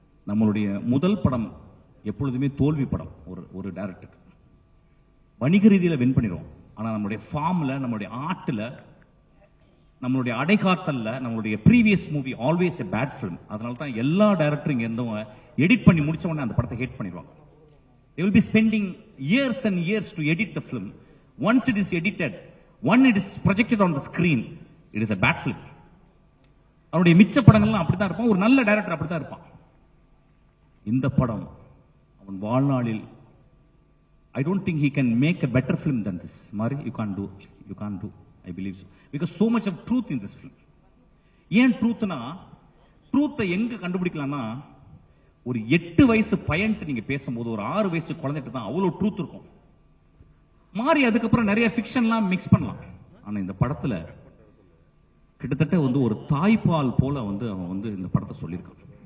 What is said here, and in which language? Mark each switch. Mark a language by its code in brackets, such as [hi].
[ta] நம்மளுடைய முதல் படம் எப்பொழுதுமே தோல்வி படம். ஒரு டைரக்டருக்கு வணிக ரீதியில வின் பண்ணிடுவோம், ஆனா நம்மளுடைய ஃபார்ம்ல, நம்மளுடைய ஆர்ட்ல, நம்மளுடைய அடைகாத்தல்ல, நம்மளுடைய [en] Previous movie always a bad film. [ta] அதனால தான் எல்லா டைரக்டரும் இங்க இருந்தவங்க எடிட் பண்ணி முடிச்ச உடனே அந்த படத்தை ஹேட் பண்ணிடுவாங்க. [en] They will be spending years and years to edit the film. Once it is edited, when it is projected on the screen, it is a bad film. [ta] அவருடைய மிச்ச படங்கள்லாம் அப்படித்தான் இருப்பான். ஒரு நல்ல டைரக்டர் அப்படித்தான் இருப்பான். இந்த படம் அவன் வாழ்நாளில் [en] I don't think he can make a better film than this. Mari, you can't do. I believe so. Because so much of truth in this film. [ta] ஏன் ட்ரூத்னா, ட்ரூத்தை எங்க கண்டுபிடிக்கலாம்னா, ஒரு 8 வயசு பையன்ட்டு நீங்க பேசும்போது ஒரு 6 வயசு குழந்தைட்டு தான் அவ்வளவு ட்ரூத் இருக்கும். மாறி அதுக்கப்புறம் நிறைய ஃபிக்ஷன்லாம் மிக்ஸ் பண்ணலாம். ஆனா இந்த படத்துல கிட்டத்தட்ட வந்து ஒரு தாய்ப்பால் போல வந்து அவன் வந்து இந்த படத்தை சொல்லியிருக்கான்.